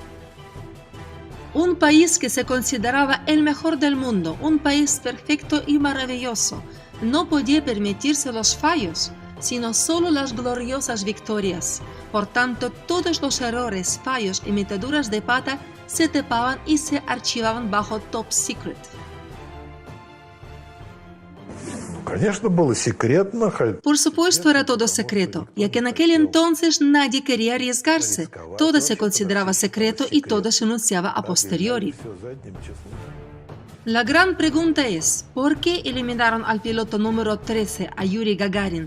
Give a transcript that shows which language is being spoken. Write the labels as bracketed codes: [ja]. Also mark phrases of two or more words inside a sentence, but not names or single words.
[es] Un país que se consideraba el mejor del mundo, un país perfecto y maravilloso, no podía permitirse los fallos, sino solo las gloriosas victorias. Por tanto, todos los errores, fallos y meteduras de pata se tapaban y se archivaban bajo [en] top secret. [ru] Конечно, было секретно. [es] Por supuesto, era todo secreto, ya que en aquel entonces nadie quería arriesgarse. Todo se consideraba secreto y todo se anunciaba a posteriori. La gran pregunta es, ¿por qué eliminaron al piloto número 13, a Yuri Gagarin?